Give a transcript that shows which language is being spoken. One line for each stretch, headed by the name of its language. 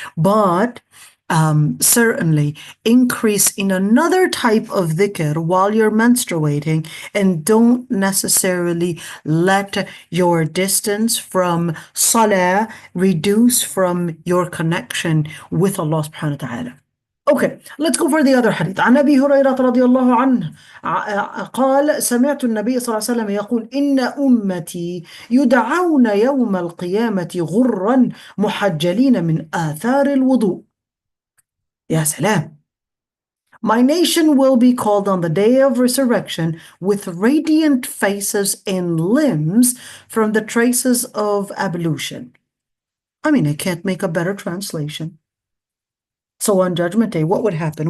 English: But certainly increase in another type of dhikr while you're menstruating, and don't necessarily let your distance from salah reduce from your connection with Allah subhanahu wa ta'ala. Okay, let's go for the other hadith.
Arabic: عن أبي هريرة رضي الله عنه قال سمعت النبي صلى الله عليه وسلم يقول إن أمتي يدعون يوم القيامة غرا محجلين من آثار الوضوء. Ya salam.
English: My nation will be called on the day of resurrection with radiant faces and limbs from the traces of ablution. I mean, I can't make a better translation. So on Judgment Day, what would happen?